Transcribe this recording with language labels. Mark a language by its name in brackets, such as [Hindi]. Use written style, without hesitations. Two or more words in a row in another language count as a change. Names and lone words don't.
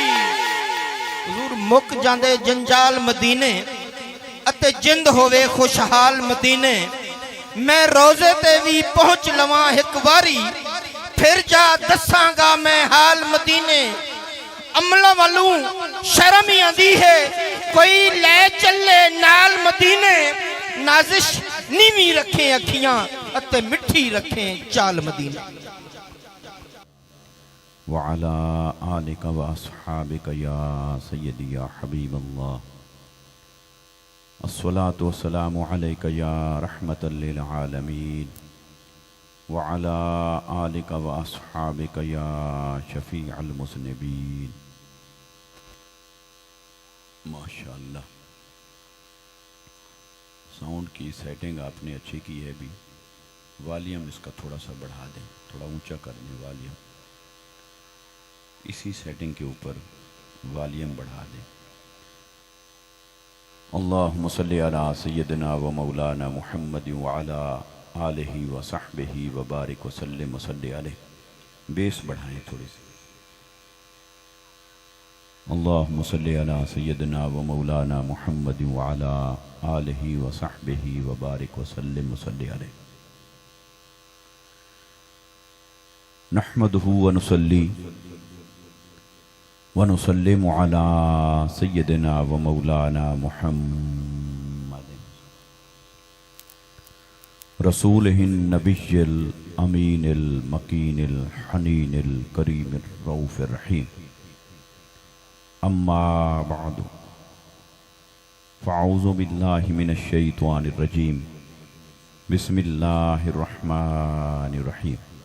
[Punjabi] حضور مک جاندے جنجال مدینے اتے جند ہوئے خوشحال مدینے میں روزے تے بھی پہنچ لواں ایک واری پھر جا دساں گا میں حال مدینے. عملہ والوں شرم ہی آندی ہے کوئی لے چلے نال مدینے نازش نیوی رکھیں اکھیاں اتے مٹھی رکھیں چال مدینے. [Arabic] وَعَلَىٰ آلِكَ وَأَصْحَابِكَ يَا سَيِّدِي يَا حَبِيبَ اللَّهِ الصلاة والسلام عليك يا رحمة للعالمين وعلى آلك وأصحابك يا شفيع المذنبين. [Urdu] ماشاءاللہ ساؤنڈ کی سیٹنگ آپ نے اچھی کی ہے بھی. والیوم اس کا تھوڑا سا بڑھا دیں تھوڑا اونچا کر دیں والیوم اسی سیٹنگ کے اوپر والیوم بڑھا دیں. [Arabic] اللہم صلی علی سیدنا و مولانا محمد وعلا آلہ و صحبہ و بارک و سلم و صلی علیہ. [Urdu] بیس بڑھائیں تھوڑی سی. [Arabic] اللہم صلی علی سیدنا و مولانا محمد وعلا آلہ و صحبہ و بارک و سلم و صلی علیہ. نحمدہ و نصلی ونسلم على سيدنا ومولانا محمد رسوله النبي الأمين المكين الحنين الكريم الرؤوف الرحيم أما بعد فأعوذ بالله من الشيطان الرجيم بسم الله الرحمن الرحيم